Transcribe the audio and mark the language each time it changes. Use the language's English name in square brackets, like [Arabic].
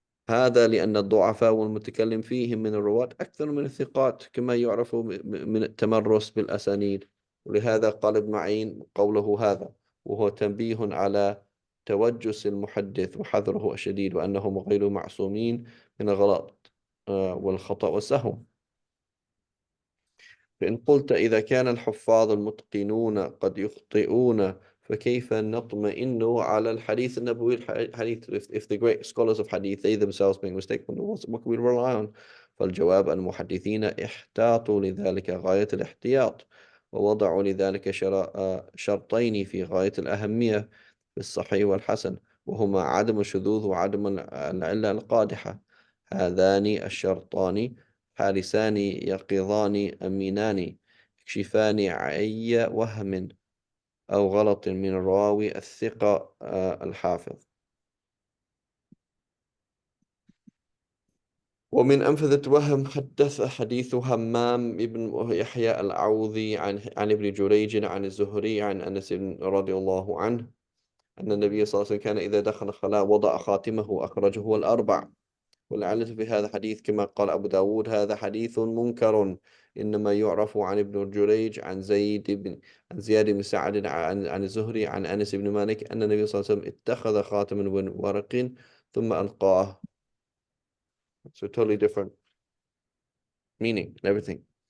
[Arabic] هذا لأن الضعفاء والمتكلم فيهم من الرواة أكثر من الثقات، كما يعرف من التمرس بالأسانيد. ولهذا قال ابن معين قوله هذا، وهو تنبيه على توجس المحدث وحذره الشديد، وأنهم غير معصومين من الغلط والخطأ والسهو. فإن قلت إذا كان الحفاظ المتقنون قد يخطئون فكيف نطمئن على الحديث النبوي الحديث [English] if the great scholars of hadith they themselves make mistakes, what can we rely on? [Arabic] فالجواب أن المحدثين احتاطوا لذلك غاية الاحتياط، ووضعوا لذلك شرطين في غاية الأهمية في الصحيح والحسن، وهما عدم الشذوذ وعدم العلة القادحة. هذان الشرطان حارسان يقظان أمينان يكشفان أي وهم أو غلط من الراوي الثقة الحافظ. ومن أنفذة وهم حدث حديث همام بن يحيى العوذي عن ابن جريج عن الزهري عن أنس رضي الله عنه أن النبي صلى الله عليه وسلم كان إذا دخل خلاء وضع خاتمه أخرجه الأربع. والعلة في هذا الحديث كما قال أبو داود: هذا حديث منكر، إنما يعرف عن ابن جريج عن زياد بن سعد عن الزهري عن أنس بن مالك أن النبي صلى الله عليه وسلم اتخذ خاتما من ورق ثم ألقاه. [English] So totally different meaning and everything.